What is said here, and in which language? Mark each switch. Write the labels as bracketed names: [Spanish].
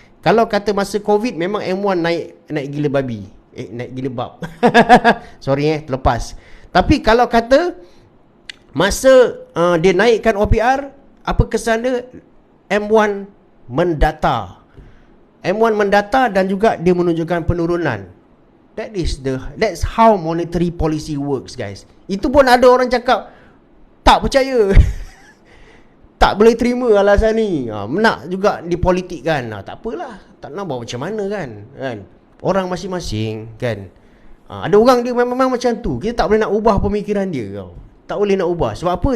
[Malay] Kalau kata masa Covid memang M1 naik gila babi, naik gila bab. Sorry terlepas. Tapi kalau kata masa dia naikkan OPR, apa kesan dia? M1 mendata. M1 mendata dan juga dia menunjukkan penurunan. [English] That's how monetary policy works guys. [Malay] Itu pun ada orang cakap tak percaya. Tak boleh terima alasan ni. Nak juga dipolitikkan. Tak apalah, tak nak buat macam mana kan. Orang masing-masing kan. Ada orang dia memang macam tu. Kita tak boleh nak ubah pemikiran dia kau. Tak boleh nak ubah. Sebab apa?